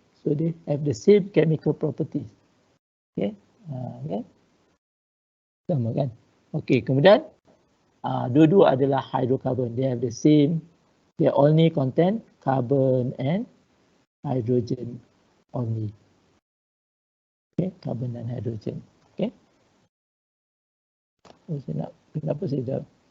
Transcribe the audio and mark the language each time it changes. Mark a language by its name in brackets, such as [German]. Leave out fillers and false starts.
[English] So they have the same chemical properties. [Malay] Sama kan? Kemudian dua-dua adalah hydrocarbon. [English] They have the same, they only contain carbon and hydrogen only. [Malay] Carbon dan hidrogen. Kenapa saya dah?